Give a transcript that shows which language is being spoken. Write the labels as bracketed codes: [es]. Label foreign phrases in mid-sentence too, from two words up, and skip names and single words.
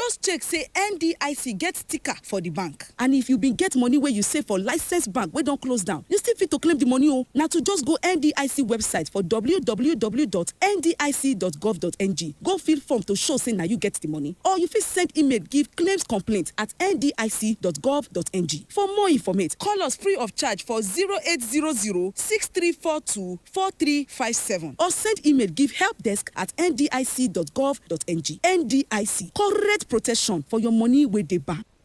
[pcm] Just check say NDIC get sticker for the bank. And if you been get money where you save for licensed bank wey don close down, you still fit to claim the money o. Na to just go NDIC website for www.ndic.gov.ng. Go fill form to show say na you get the money. Or you fit send email give claims complaint at ndic.gov.ng. For more information, call us free of charge for 0800-6342-4357 or send email give helpdesk at ndic.gov.ng. NDIC, correct protection for your money with the bank.